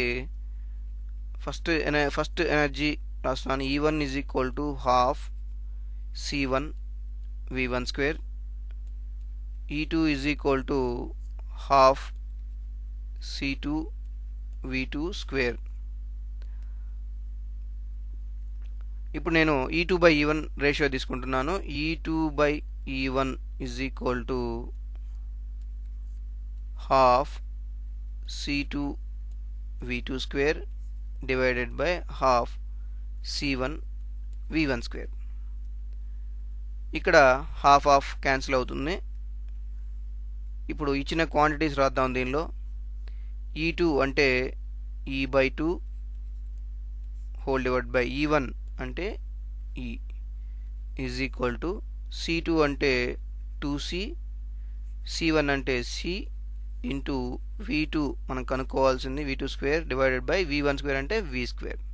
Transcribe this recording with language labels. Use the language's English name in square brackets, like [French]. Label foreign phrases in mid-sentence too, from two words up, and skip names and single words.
[English] first energy [Telugu] రాస్తున్నాను, [English] E1 = half C1 V1², E2 = half C2 V2². [Telugu] ఇప్పుడు నేను E2/E1 రేషియో తీసుకుంటున్నాను. [English] E2/E1 = half C2 V2² divided by half C1 V1². [Telugu] ఇక్కడ [English] half cancel [Telugu] అవుతుంది. ఇప్పుడు ఇచ్చిన క్వాంటిటీస్ రాద్దాం దీనిలో. E2 అంటే E/2 [English] whole divide by [Telugu] E1 అంటే E = C2 అంటే 2C, C1 అంటే C ఇంటూ V2 మనం కనుక్కోవాల్సింది V2² [English] divided by [Telugu] V1² అంటే V².